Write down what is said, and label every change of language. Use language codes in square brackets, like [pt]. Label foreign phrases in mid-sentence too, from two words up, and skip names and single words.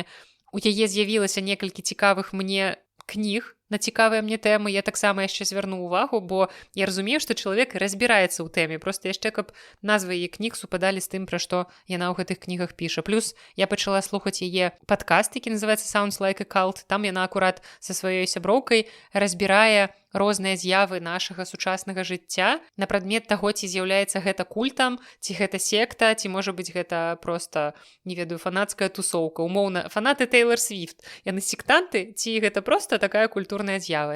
[be] У яе з'явілася некалькі цікавых мне кніг на цікавыя мне тэмы, я таксама яшчэ звярну ўвагу, бо я разумею, што чалавек разбіраецца ў тэме, проста яшчэ каб назвы яе кніг супадалі з тым, пра што яна ў гэтых кнігах піша. Плюс я пачала слухаць яе падкаст, які называецца [en] «Sounds like a cult». [be] Там яна акурат са сваёй сяброўкай разбірае розныя з'явы нашага сучаснага жыцця на прадмет таго, ці з'яўляецца гэта культам, ці гэта секта, ці можа быць гэта проста, не ведаю, фанацкая тусоўка. Умоўна, фанаты Тейлор Свіфт. Яны сектанты, ці гэта проста такая культурная з'ява.